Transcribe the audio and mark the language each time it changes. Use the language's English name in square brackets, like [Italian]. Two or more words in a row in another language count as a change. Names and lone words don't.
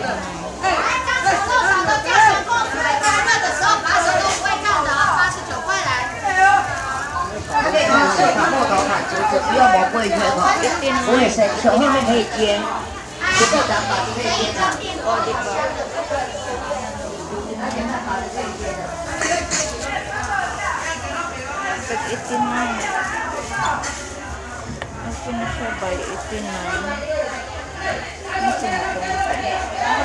[Chinese] 来，刚才多少都叫成功出来，加热的时候把手都不会烫的，89块来。它可以用手砍、木头砍、竹子，不用磨不会缺口，不会生锈，后面可以接，不够长把就可以接的。 [Filipino] Tag-18 na. Okay na siya by 18 na. Ano siya na